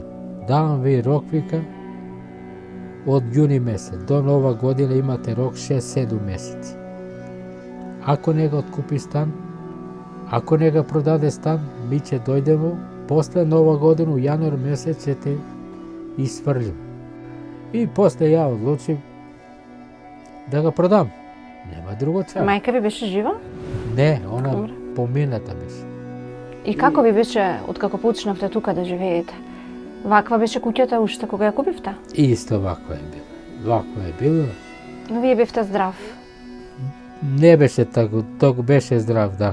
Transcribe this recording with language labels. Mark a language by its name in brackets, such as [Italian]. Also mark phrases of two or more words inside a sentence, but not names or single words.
[Macedonian] Давам ви рок, вика, од јуни месец до нова година имате рок 6-7 месеци. Ако не го откупи стан, ако не го продаде стан, ми ќе дојдемо после нова година, у јануар месец ќе те isfrljim. [Serbian] I posle ja odlučim da ga prodam. Nema drugo čara. [Macedonian] Majka vi беше жива? Не, она помината беше. И како ви беше откако почнавте тука да живеете? Ваква беше куќата уште кога ја купивте? Исто ваква е било. Ваква е било. Но вие бевте здрав? Не беше тако, ток беше здрав, да.